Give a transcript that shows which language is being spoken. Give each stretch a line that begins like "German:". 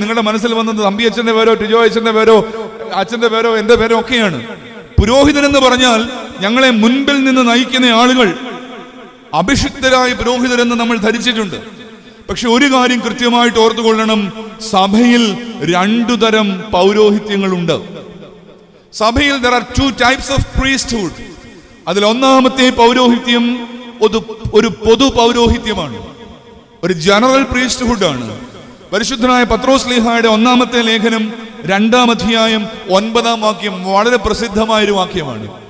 Malayalam: നിങ്ങളുടെ മനസ്സിൽ വന്നത് തമ്പി അച്ഛന്റെ പേരോ, ടിജോ അച്ഛന്റെ പേരോ, അച്ഛന്റെ പേരോ, എന്റെ പേരോ ഒക്കെയാണ്. പുരോഹിതൻ എന്ന് പറഞ്ഞാൽ ഞങ്ങളെ മുൻപിൽ നിന്ന് നയിക്കുന്ന ആളുകൾ, അഭിഷിക്തരായ പുരോഹിതരെന്ന് നമ്മൾ ധരിച്ചിട്ടുണ്ട്. പക്ഷെ ഒരു കാര്യം കൃത്യമായിട്ട് ഓർത്തുകൊള്ളണം, സഭയിൽ രണ്ടു തരം പൗരോഹിത്യങ്ങളുണ്ട്.
English: സഭയിൽ there are two types of priesthood.
Malayalam: അതിൽ ഒന്നാമത്തെ പൗരോഹിത്യം ഒരു പൊതു പൗരോഹിത്യമാണ്, ഒരു ജനറൽ പ്രീസ്റ്റ്ഹുഡ് ആണ്. പരിശുദ്ധനായ പത്രോസ് ശ്ലീഹായുടെ ഒന്നാമത്തെ ലേഖനം 2-ാം അധ്യായം 9-ാം വാക്യം വളരെ പ്രസിദ്ധമായൊരു വാക്യമാണ്.